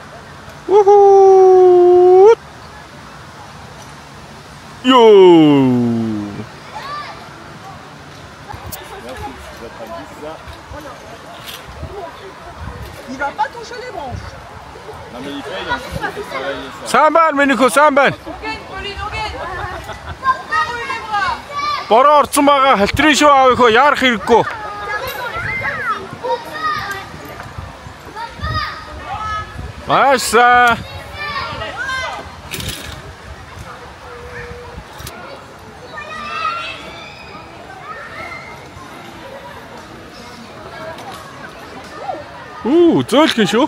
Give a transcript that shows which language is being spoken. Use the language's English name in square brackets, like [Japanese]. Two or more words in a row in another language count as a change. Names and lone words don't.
[French] Woohoo! Yo! Il va pas toucher les branches. Non mais il paye, ensuite il faut travailler ça. Samban, Meniko, Samban. [Mongolian] Бороо орсон байгаа халтрын шүү аавыг хөө яарах хэрэггүй. Аса. Зөөлхөн шүү.